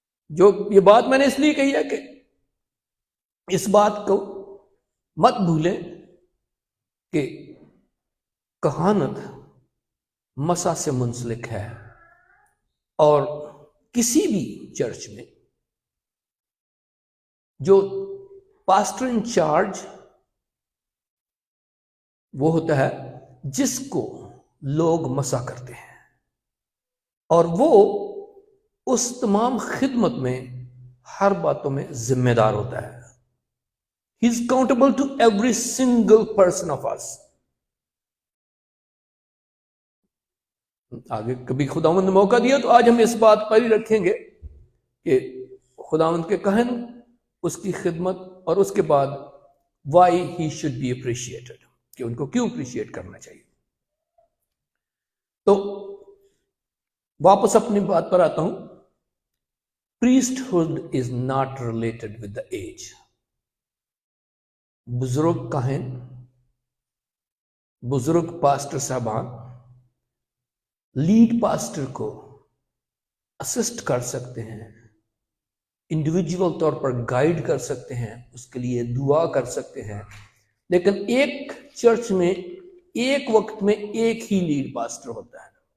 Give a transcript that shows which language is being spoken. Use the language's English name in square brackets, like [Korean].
[Urdu] جو یہ بات میں نے اس لیے کہی ہے کہ اس بات کو مت بھولیں کہ کہانت مسا سے منسلک ہے، اور کسی بھی چرچ میں جو پاسٹر ان چارج وہ ہوتا ہے جس کو لوگ مسا کرتے ہیں، اور وہ اس تمام خدمت میں ہر باتوں میں ذمہ دار ہوتا ہے. [English] He is accountable to every single person of us. [Urdu] آگے کبھی خداوند نے موقع دیا تو آج ہم اس بات پر ہی رکھیں گے کہ خداوند کے کہن، اس کی خدمت، اور اس کے بعد [English] why he should be appreciated، [Urdu] کہ ان کو کیوں اپریشیٹ کرنا چاہیے. تو واپس اپنی بات پر آتا ہوں. [English] priesthood is not related with the age. [Urdu] بزرگ کاہن، بزرگ پاسٹر صاحبان لیڈ پاسٹر کو اسسٹ کر سکتے ہیں، انڈیویجول طور پر گائیڈ کر سکتے ہیں، اس کے لیے دعا کر سکتے ہیں، لیکن ایک چرچ میں ایک وقت میں ایک ہی لیڈ پاسٹر ہوتا ہے.